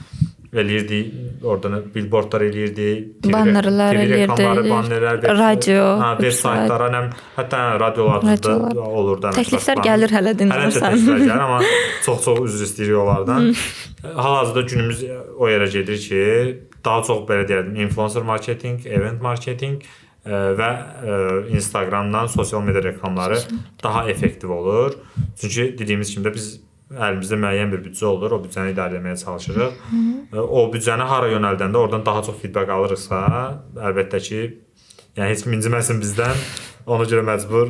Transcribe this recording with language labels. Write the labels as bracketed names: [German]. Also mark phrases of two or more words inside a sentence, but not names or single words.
[Azerbaijani] Oradan billboardlar eləyirdik, bannerlər eləyirdik, radio, web saytlara, hətta radiolarda olur da. Təkliflər gəlir hələ dinləmirsən. Təkliflər gəlir, amma çox üzr istəyirik onlardan. Hal-hazırda günümüz o yerə gedir ki, daha çox belə deyərdim, [English] influencer marketing, event marketing [Azerbaijani] və Instagramdan sosial media reklamları daha effektiv olur. Çünki dediyimiz kimi də biz əlimizdə müəyyən bir büdcə olur, o büdcəni idarə etməyə çalışırıq. O büdcəni hara yönəldəndə oradan daha çox feedback alırıqsa, əlbəttə ki, yəni heç kim inciməsin bizdən, ona görə məcbur.